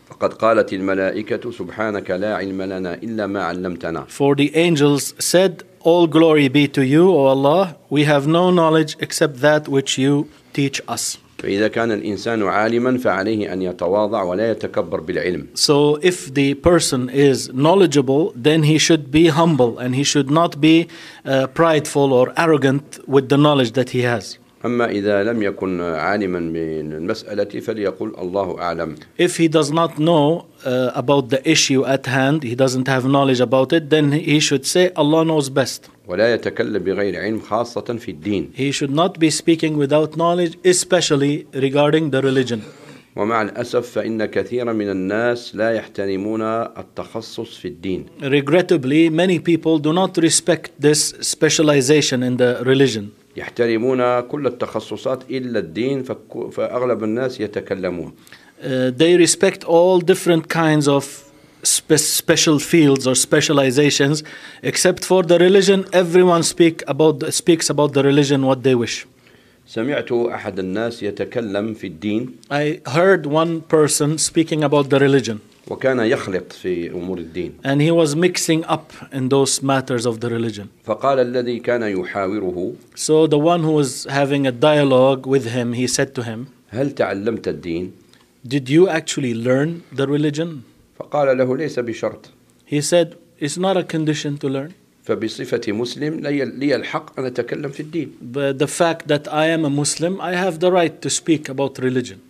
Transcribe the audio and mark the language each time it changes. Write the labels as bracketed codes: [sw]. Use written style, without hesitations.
[ar] قد قالت الملائكة سبحانك لا علم لنا إلا ما علمتنا. [en] For the angels said, All glory be to you, O Allah. We have no knowledge except that which you teach us. [ar] فإذا كان الإنسان عالما فعليه أن يتواضع ولا يتكبر بالعلم. [en] So if the person is knowledgeable, then he should be humble and he should not be prideful or arrogant with the knowledge that he has. [ar] أما إذا لم يكن عالما من المسألة فليقول الله أعلم. [en] If he does not know about the issue at hand, he doesn't have knowledge about it, then he should say Allah knows best. [ar] ولا يتكلم بغير علم خاصة في الدين. [en] He should not be speaking without knowledge, especially regarding the religion. [ar] ومع الأسف فإن كثيرا من الناس لا يحترمون التخصص في الدين. [en] Regrettably, many people do not respect this specialization in the religion. [ar] يحترمون كل التخصصات إلا الدين فأغلب الناس يتكلمون. [en] They respect all different kinds of special fields or specializations except for the religion. Everyone speaks about the religion what they wish. [ar] سمعت أحد الناس يتكلم في الدين. [en] I heard one person speaking about the religion. [ar] وكان يخلط في أمور الدين. [en] And he was mixing up in those matters of the religion. [ar] فقال الذي كان يحاوره. [en] So the one who was having a dialogue with him, he said to him, [ar] هل تعلمت الدين؟ [en] Did you actually learn the religion? [ar] فقال له ليس بشرط. [en] He said, it's not a condition to learn. [ar] فبصفتي مسلم لي الحق أن أتكلم في الدين. [en] But the fact that I am a Muslim, I have the right to speak about religion.